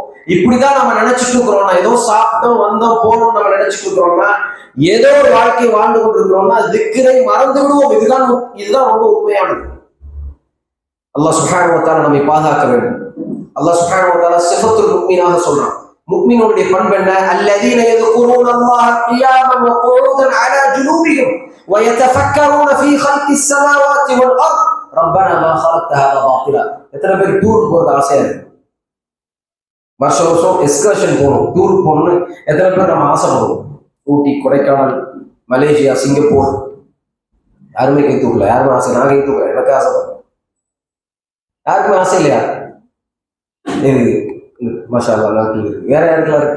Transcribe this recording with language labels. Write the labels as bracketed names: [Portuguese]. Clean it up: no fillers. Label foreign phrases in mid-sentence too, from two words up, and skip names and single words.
[Tamil] இப்படிதான் நம்ம நினைச்சிட்டு இருக்கிறோம்னா, ஏதோ சாப்பிட்டோம் வந்தோம் போனோம் நம்ம நினைச்சிட்டு இருக்கிறோம்னா, ஏதோ ஒரு வாழ்க்கை வாழ்ந்து கொண்டிருக்கிறோம்னா திக்ரை மறந்து விடுவோம். இதுதான் ரொம்ப உண்மையானது. அல்லாஹ் [Arabic] سبحانه وتعالى [Tamil] நம்மை பாதுகாக்க வேண்டும். அல்லாஹ் [Arabic] سبحانه وتعالى صفة المؤمن [Tamil] சொல்றான். முஃமினுடைய பண்பு என்ன? [Arabic] அல்லதீன யذكرون الله قياما وقعودا على جنوبهم ويتفكرون في خلق السماوات والارض ربنا ما خلقت هذا باطلا. [Tamil] எத்தனை பேர் டூர் போறது ஆசையா இருக்கு? வருஷம் வருஷம் எக்ஸ்கர்ஷன் போகணும், டூர் போகணும்னு எத்தனை பேர் நம்ம ஆசைப்படுவோம்? ஊட்டி, கொடைக்கானல், மலேசியா, சிங்கப்பூர். யாருமே கை தூக்கல. யாருமே ஆசை? நான் கை தூக்கல. எனக்கு ஆசைப்படுறேன். யாருக்குமே ஆசை இல்லையா? [Arabic] ما شاء الله [Tamil] எல்லாருக்கும் இருக்கு. வேற யாருக்கெல்லாம் இருக்கு?